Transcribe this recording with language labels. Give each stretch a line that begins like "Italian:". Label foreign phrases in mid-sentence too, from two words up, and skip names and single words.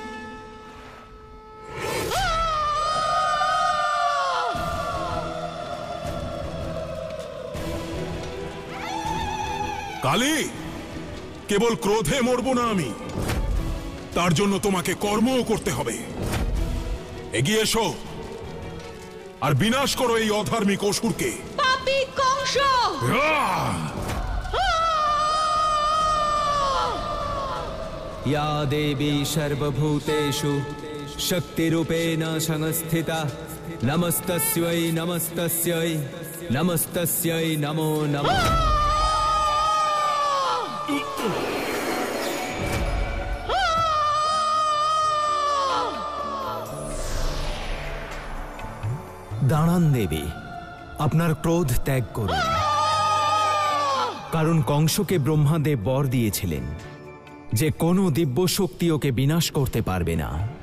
Bangla: কালী, কেবল ক্রোধে মরব না আমি, তার জন্য তোমাকে কর্মও করতে হবে। এগিয়ে এসো আর বিনাশ করো এই অধার্মিক অসুরকে। পাপী কংস!
Sanskrit: या देवी सर्वभूतेषु शक्तिरूपेण संस्थिता नमस्तस्यै नमस्तस्यै नमस्तस्यै नमो नमः।
Bangla: দাঁড়ান দেবী, আপনার ক্রোধ ত্যাগ করুন, কারণ কংসকে ব্রহ্মাদেব বর দিয়েছিলেন যে কোনো দিব্য শক্তি ওকে বিনাশ করতে পারবে না।